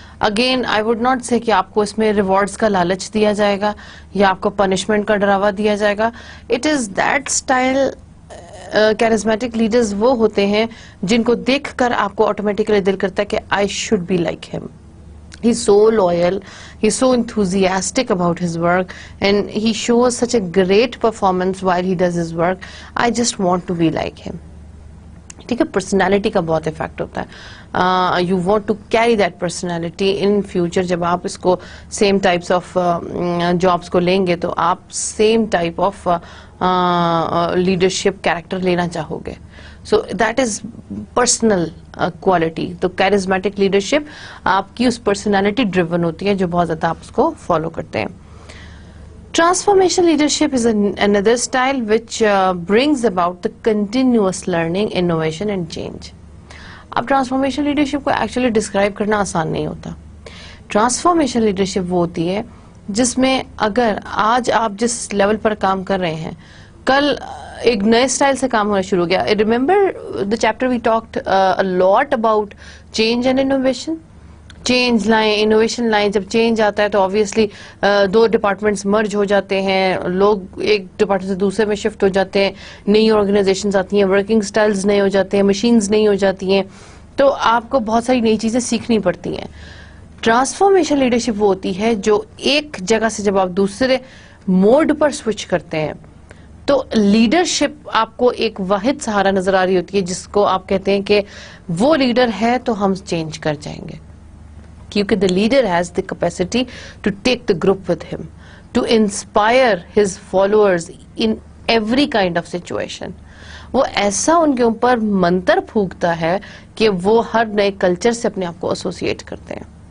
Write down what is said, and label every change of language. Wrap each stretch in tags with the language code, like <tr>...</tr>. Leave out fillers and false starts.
<en>again I would not say</en> <ur>کہ آپ کو اس میں ریوارڈس کا لالچ دیا جائے گا یا آپ کو پنشمنٹ کا ڈراوا دیا جائے گا.</ur> <en>It is that style.</en> <ur>کیرزمیٹک leaders وہ ہوتے ہیں جن کو دیکھ کر آپ کو آٹومیٹکلی دل کرتا ہے کہ</ur> <en>I should be like him. He's so loyal, he's so enthusiastic about his work, and he shows such a great performance while he does his work. I just want to be like him.</en> <ur>ٹھیک ہے, personality کا بہت effect ہوتا ہے.</ur> <en>You want to carry that personality in future.</en> <ur>جب آپ اس کو same types of jobs کو لیں گے تو آپ same type of leadership character لینا چاہو گے.</ur> <en>So that is personal quality.</en> <ur>تو کیرزمیٹک لیڈرشپ آپ کی اس پرسنالٹی ڈریون ہوتی ہے جو بہت زیادہ آپ اس کو فالو کرتے ہیں.</ur> <en>Transformation leadership is another style which brings about the continuous learning, innovation and change.</en> <ur>اب transformation leadership کو actually describe کرنا آسان نہیں ہوتا. Transformation leadership وہ ہوتی ہے جس میں اگر آج آپ جس لیول پر کام کر رہے ہیں کل ایک نئے سٹائل سے کام ہونا شروع ہو گیا.</ur> <en>Remember the chapter we talked a lot about change and innovation.</en> <ur>Change لائیں, انوویشن لائیں. جب چینج آتا ہے تو آبویسلی 2 ڈپارٹمنٹس مرج ہو جاتے ہیں, لوگ ایک ڈپارٹمنٹ سے دوسرے میں شفٹ ہو جاتے ہیں, نئی آرگنائزیشنز آتی ہیں, ورکنگ سٹائلز نئے ہو جاتے ہیں, مشینز نئی ہو جاتی ہیں, تو آپ کو بہت ساری نئی چیزیں سیکھنی پڑتی ہیں. ٹرانسفارمیشن لیڈرشپ وہ ہوتی ہے جو ایک جگہ سے جب آپ دوسرے موڈ پر سوئچ کرتے ہیں تو لیڈرشپ آپ کو ایک واحد سہارا نظر آ رہی ہوتی ہے جس کو آپ کہتے ہیں کہ وہ لیڈر ہے تو ہم چینج کر جائیں گے.</ur> <en>کیونکہ the leader has the capacity to take the group with him, to inspire his followers in every kind of situation.</en> <ur>وہ ایسا ان کے اوپر منتر پھونکتا ہے کہ وہ ہر نئے کلچر سے اپنے آپ کو ایسوسیٹ کرتے ہیں.</ur>